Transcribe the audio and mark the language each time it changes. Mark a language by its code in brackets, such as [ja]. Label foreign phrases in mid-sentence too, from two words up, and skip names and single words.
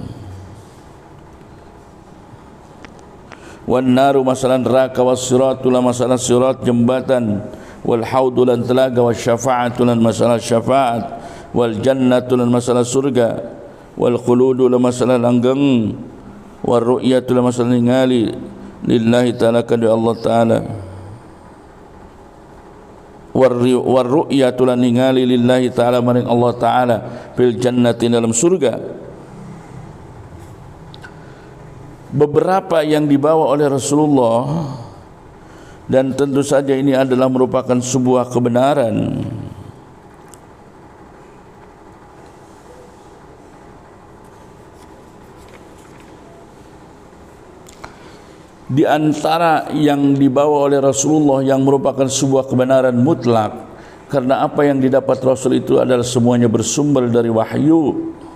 [ar] والنار [jv] masalah neraka [ar] والصراط [jv] lan masalah sirat jembatan [ar] والحوض [jv] lan telaga [ar] والشفاعة [jv] lan masalah syafaat [ar] والجنة [jv] lan masalah surga [ar] والخلود [jv] lan masalah langgeng [ar] والرؤية [jv] lan masalah ningali [ar] لله تعالى [jv] kadi Allah ta'ala [ar] والرؤية [jv] lan ningali [ar] لله تعالى [jv] maring Allah ta'ala [ar] في الجنة [id] dalam surga. Beberapa yang dibawa oleh Rasulullah dan tentu saja ini adalah merupakan sebuah kebenaran. Di antara yang dibawa oleh Rasulullah yang merupakan sebuah kebenaran mutlak, karena apa yang didapat Rasul itu adalah semuanya bersumber dari wahyu.